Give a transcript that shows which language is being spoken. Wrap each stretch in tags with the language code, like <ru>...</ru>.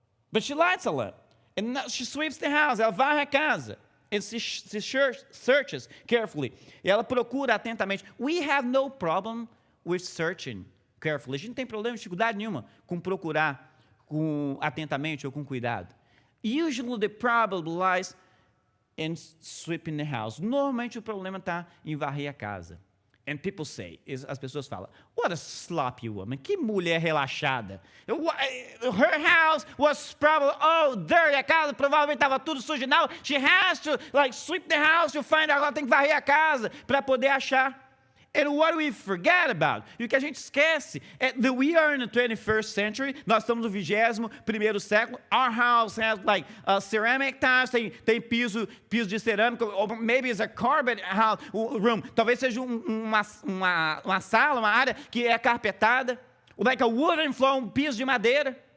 <en>But she lights a lamp, and she sweeps the house,</en> <pt>ela varre a casa.</pt> <en>And she searches carefully.</en> <pt>E ela procura atentamente.</pt> <en>We have no problem with searching carefully.</en> <pt>A gente não tem problema, dificuldade nenhuma com procurar atentamente ou com cuidado.</pt> <en>Usually the problem lies in sweeping the house.</en> <pt>Normalmente o problema está em varrer a casa.</pt> <en>And people say,</en> <pt>as pessoas falam,</pt> <en>what a sloppy woman.</en> <pt>Que mulher relaxada.</pt> <en>Her house was probably dirty.</en> <pt>A casa provavelmente estava tudo suja.</pt> <en>Now she has to sweep the house to find out.</en> <pt>Ela tem que varrer a casa para poder achar.</pt> <en>And what we forget about,</en> <pt>e o que a gente esquece, é</pt> <en>that we are in the 21st century,</en> <pt>nós estamos no 21º século,</pt> <en>our house has ceramic tiles,</en> <pt>tem piso de cerâmica,</pt> <en>or maybe it's a carpet room,</en> <pt>talvez seja uma sala, uma área que é carpetada,</pt> <en>like a wooden floor,</en> <pt>piso de madeira.</pt>